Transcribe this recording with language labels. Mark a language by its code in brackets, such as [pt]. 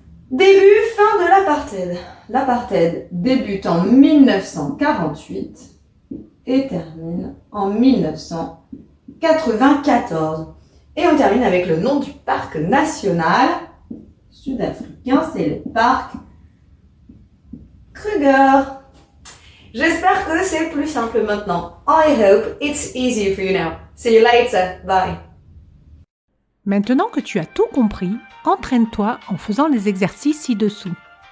[fr] Début, fin de l'apartheid. L'apartheid débute en 1948 et termine en 1994. Et on termine avec le nom du parc national sud-africain, c'est le parc Kruger. J'espère que c'est plus simple maintenant. [en] I hope it's easier for you now. See you later. Bye. [fr] Maintenant que tu as tout compris, entraîne-toi en faisant les exercices ci-dessous.